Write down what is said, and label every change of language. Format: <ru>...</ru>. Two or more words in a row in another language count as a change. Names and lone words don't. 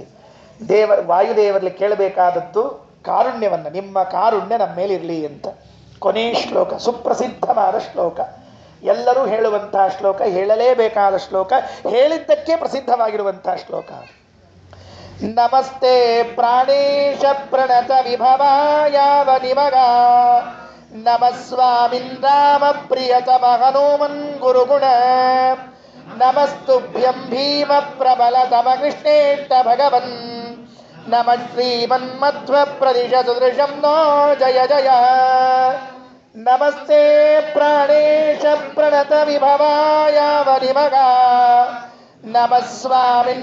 <kn>ವಾಯುದೇವರಲ್ಲಿ ಕೇಳಬೇಕಾದದ್ದು ಕಾರುಣ್ಯವನ್ನು, ನಿಮ್ಮ ಕಾರುಣ್ಯ ನಮ್ಮ ಮೇಲಿರಲಿ ಅಂತ. ಕೊನೆ ಶ್ಲೋಕ, ಸುಪ್ರಸಿದ್ಧವಾದ ಶ್ಲೋಕ, ಎಲ್ಲರೂ ಹೇಳುವಂತಹ ಶ್ಲೋಕ, ಹೇಳಲೇಬೇಕಾದ ಶ್ಲೋಕ, ಹೇಳಿದ್ದಕ್ಕೆ ಪ್ರಸಿದ್ಧವಾಗಿರುವಂತಹ ಶ್ಲೋಕ.</kn> <sa>ನಮಸ್ತೆ ಪ್ರಾಣೇಶ ಪ್ರಣತ ವಿಭವಾಯಾವ ನಿಮಗ ನಮಸ್ವಾಮಿನ್ ರಾಮ ಪ್ರಿಯತಮ ಹನುಮನ್ ಗುರುಗುಣ ನಮಸ್ತುಭ್ಯಂ ಭೀಮ ಪ್ರಬಲತಮ ಕೃಷ್ಣೇಷ್ಟ ಭಗವನ್ ನಮ ಶ್ರೀಮನ್ಮಧ್ವ ಪ್ರದಿಶ ಸುದೃಶಂ ನೋ ಜಯ ಜಯ ನಮಸ್ತೆ ಪ್ರಾಣೇಶ ಪ್ರಣತ ವಿಭವಾಯಾವ ನಿಮಗ ನಮಸ್ವಾಮಿನ್</sa>